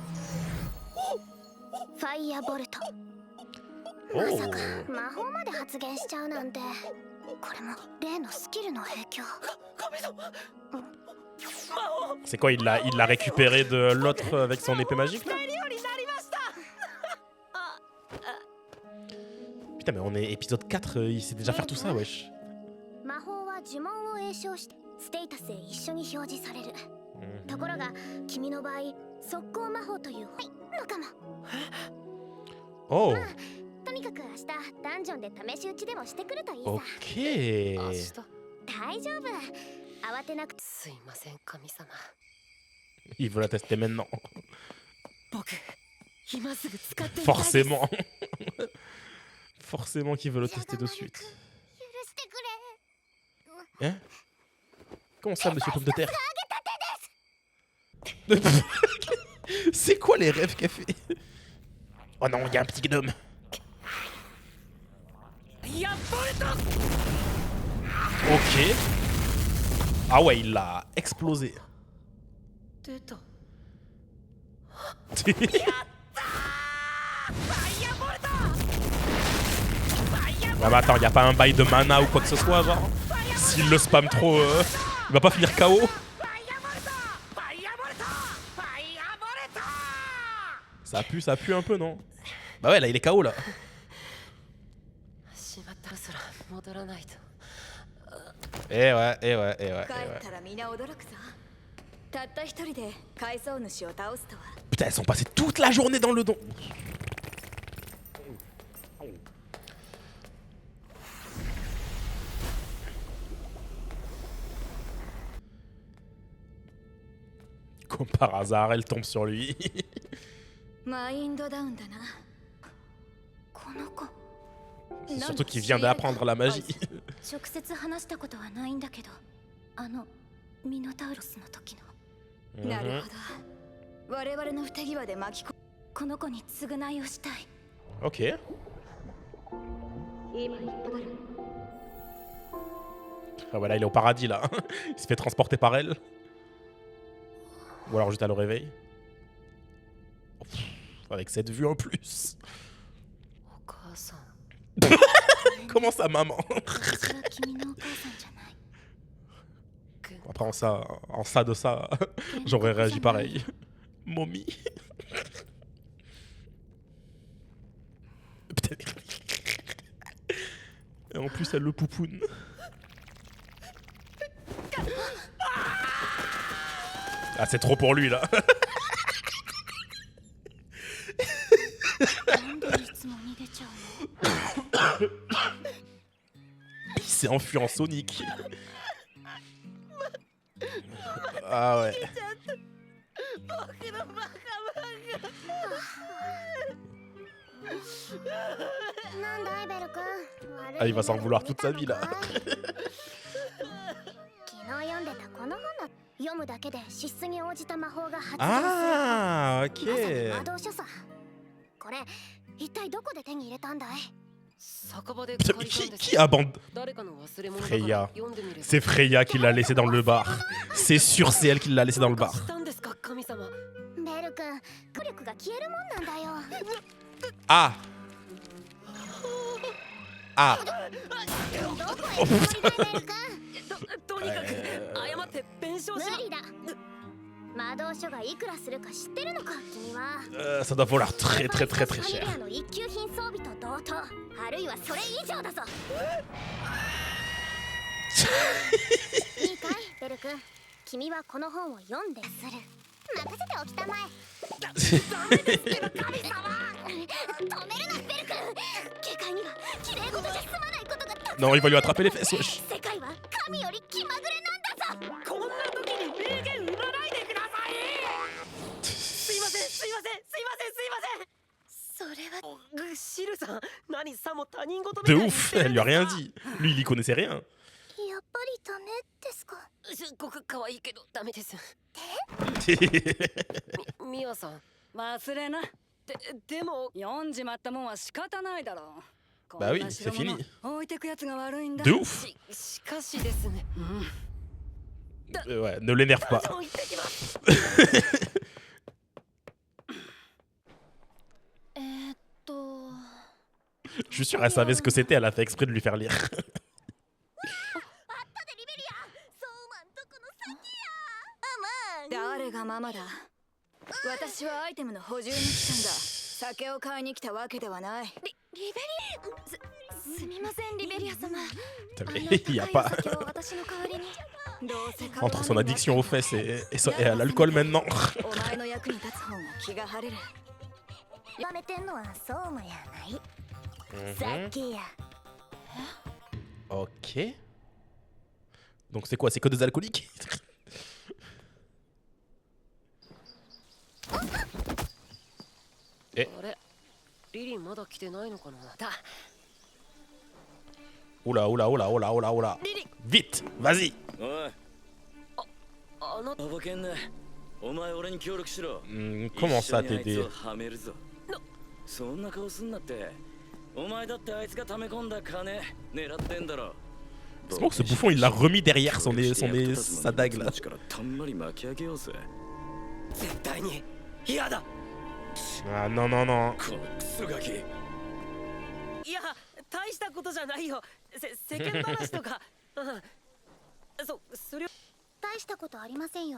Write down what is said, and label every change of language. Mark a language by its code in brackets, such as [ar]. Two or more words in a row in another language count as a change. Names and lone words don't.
[ja] ファイアボルト Oh まさか魔法まで発言しちゃうなんてこれも例のスキルの影響神様 [fr] C'est quoi, il l'a récupéré de l'autre avec son épée magique là? Putain mais on est épisode 4, il sait déjà faire tout ça wesh. [ja] 魔法は呪文を詠唱してステータスへ一緒に表示されるところが君の場合速攻魔法というのかも Oh とにかく明日ダンジョンで試し撃ちでもしてくるといいさ [fr] Ok [ja] 明日大丈夫慌てなくすいません神様 [fr] Il veut la tester maintenant. [ja] 僕今すぐ使ってみたいです [fr] Forcément Forcément qu'il veut le tester de suite. [ja] 許してくれ [fr] Hein? Comment ça, monsieur Pomme de Terre? C'est quoi les rêves qu'elle fait? Oh non, il y a un petit gnome. Ok. Ah ouais, il l'a explosé. [ja] 出た [fr] Ouais, mais attends, y a pas un bail de mana ou quoi que ce soit, genre? S'il le spam trop, il va pas finir KO? Ça pue un peu, non? Bah ouais, là, il est KO, là. [ja] しまったらそら戻らないと [fr] Eh ouais. [ja] 帰ったらみんな驚くぞ。たった一人で海藻主を倒すとは。 [fr] Putain, elles sont passées toute la journée dans le don. Comme par hasard, elle tombe sur lui. [ja] マインドダウンだな。この子 [fr] C'est surtout qu'il vient d'apprendre la magie. [ja] 直接話したことはないんだけどミノタウロスの時のなるほど。我々の不手際で巻き込この子に償いをしたい [fr] Ok. Ah ouais, là, il est au paradis, là. Il se fait transporter par elle. Ou alors juste à le réveil. Avec cette vue en plus. [ja] お母さん [fr] Comment ça, maman? [ja] 私は君のお母さんじゃない [fr] Après, en ça de ça, j'aurais réagi pareil. Mommy. Putain. Et en plus, elle le poupoune. Ah, c'est trop pour lui, là. [ja] なんでいつも逃げちゃうの [fr] Il s'est enfui en Sonic. Ah ouais. [ja] なんだいベル君 [fr] Ah, il va s'en vouloir toute sa vie, là. [ja] 昨日読んでたこの本の読むだけで資質に応じた魔法が発動する [fr] Ah, [ja] まさ [fr] ok. [ja] に魔導書さこれ一体どこで手に入れたんだい酒場で [fr] Putain, [ja] 借りたんです [fr] qui abandonne [ja] 誰かの忘れ物だから [fr] Freya. [ja] 読んでみれば [fr] C'est Freya qui l'a laissé dans le bar. C'est sûr, c'est elle qui l'a laissé dans le [ja] どう [fr] bar. [ja] かしたんですか神様ベル君努力が消えるもんなんだよ Ah. Ah. どこへ行くつもりだいベル君とにかく謝って弁償し無理だ魔導書がいくらするか知ってるのか君は [fr] Ça doit valoir très très très très [ja] ファミリ [fr] cher. [ja] アの一級品装備と同等あるいはそれ以上だぞいいかいベル君君はこの本を読んでする任せておきたまえダメですけど神様止めるなベル君下界には綺麗事じゃ済まないことがたくさん [fr] Non, il va lui attraper les fesses, wesh. [ja] 世界は神より気まぐれなんだぞこんな時に名言すいませんそれはシルさん何さも他人事みた [fr] De [ja] いに [fr] ouf, elle lui a rien dit. Lui, il y connaissait rien. [ja] やっぱりダメですか？すっごく可愛いけどダメですミオさん忘れな。でも読んじまったもんは仕方ないだろう。 [fr] Bah oui, [ja] こんな [fr] c'est [ja] 代物 [fr] fini. [ja] 置いてくやつが悪いんだ。 [fr] De ouf. [ja] しかしですね [fr] Ouais, ne l'énerve pas. [ja] 行ってきます [fr] Je suis sûr, elle savait ce que c'était, elle a fait exprès de lui faire lire. [ja] 誰がママだ。私はアイテムの補充に来たんだ。酒を買いに来たわけではない。リベリアすみませんリベリア様。 [fr] Il y a pas. [ja] 酒を私の代わりに。どうせ買わ [fr] Entre [ja] ない [fr] son addiction aux fesses et à l'alcool maintenant. [ja] お前の役に立つ方が気が晴れる。やめてんのは相馬やない。 Mhm. 酒や。 [fr] Ok. Donc c'est quoi? C'est que des alcooliques? [ja] あれリリンまだ来てないのかなだ [fr] Oula, oula, oula, oula, oula, oula. Vite, vas-y. [ja] おいあなたとぼけんな。お前俺に協力しろ。 [fr] Comment ça [ja] 一緒にあいつ [fr] t'aider? [ja] をはめるぞ。そんな顔すんなって。お前だってあいつが溜め込んだ金狙ってんだろ。 [fr] C'est bon que ce bouffon il l'a remis derrière sa dague là. [ja] たんまり巻き上げようぜ。絶対に嫌だ [fr] Ah non, non, non. [ja] このクソガキ。いや大したことじゃないよ世間話とかそれを大したことありませんよ。